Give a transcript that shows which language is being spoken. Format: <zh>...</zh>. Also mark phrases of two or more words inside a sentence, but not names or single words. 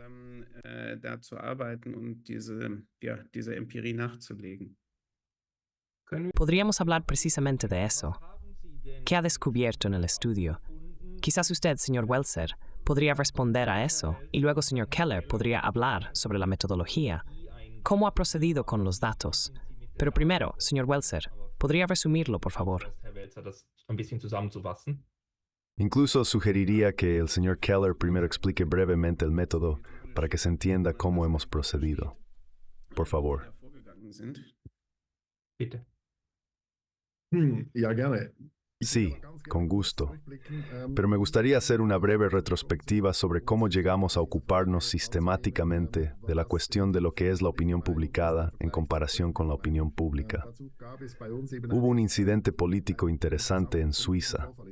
<es>Podríamos hablar precisamente de eso. ¿Qué ha descubierto en el estudio? Quizás usted, señor Welzer, podría responder a eso, y luego señor Keller podría hablar sobre la metodología. ¿Cómo ha procedido con los datos? Pero primero, señor Welzer, ¿podría resumirlo, por favor?</es> <de>Herr Welzer, das ein bisschen zusammenzufassen.</de> <es>Incluso sugeriría que el señor Keller primero explique brevemente el método para que se entienda cómo hemos procedido. Por favor.</es> <de>Bitte. Ja, gerne.</de> <es>Sí, con gusto. Pero me gustaría hacer una breve retrospectiva sobre cómo llegamos a ocuparnos sistemáticamente de la cuestión de lo que es la opinión publicada en comparación con la opinión pública. Hubo un incidente político interesante en Suiza.</es>